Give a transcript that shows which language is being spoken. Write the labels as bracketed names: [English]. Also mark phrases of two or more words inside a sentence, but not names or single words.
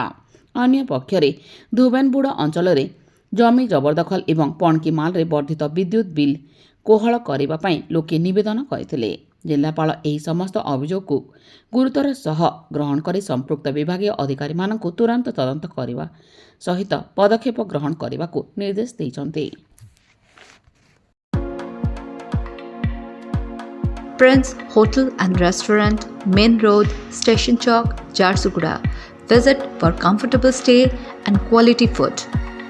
[Odia] ଅନ୍ୟ ପକ୍ଷରେ ଧୁବେନବୁଡ଼ ଅଞ୍ଚଳରେ ଜମି ଜବରଦଖଲ ଏବଂ ପଣକି ମାଲରେ ବର୍ଦ୍ଧିତ ବିଦ୍ୟୁତ ବିଲ୍ କୋହଳ କରିବା ପାଇଁ ଲୋକେ ନିବେଦନ କରିଥିଲେ। ଜିଲ୍ଲାପାଳ ଏହି ସମସ୍ତ ଅଭିଯୋଗକୁ ଗୁରୁତର ସହ ଗ୍ରହଣ କରି ସମ୍ପୃକ୍ତ ବିଭାଗୀୟ ଅଧିକାରୀମାନଙ୍କୁ ତୁରନ୍ତ ତଦନ୍ତ କରିବା ସହିତ ପଦକ୍ଷେପ ଗ୍ରହଣ କରିବାକୁ ନିର୍ଦ୍ଦେଶ ଦେଇଛନ୍ତି। [English] Prince Hotel and Restaurant, Main Road, Station Chowk, Jharsuguda. Visit for comfortable stay and quality food.